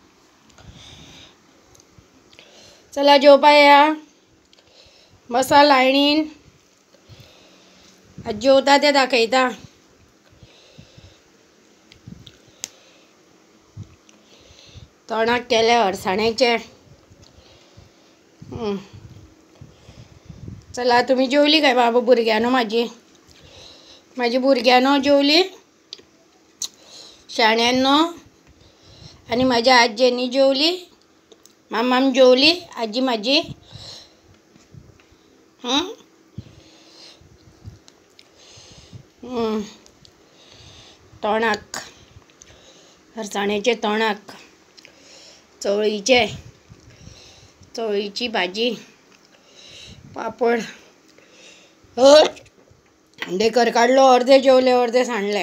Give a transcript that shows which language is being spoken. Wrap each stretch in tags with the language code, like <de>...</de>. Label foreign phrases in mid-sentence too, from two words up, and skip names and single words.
<kok>चला जेवपा या, बसा लायनीन, आज जेवता तें दाखयता। तोंडाक केले अळसाण्याचे। चला तुम्ही जेवली काय बाबा भुरग्यानो? माझी भुरग्यानो जेवली, शाण्यांनो, आणि माझ्या आज्जेनी जेवली, मामाम जेवली, आजी माझी। तोंडाक अळसाण्याचे तोंडाक चवळीची भाजी, पापड, डेकर काढलो, अर्धे जेवले अर्धे सांडले।</kok>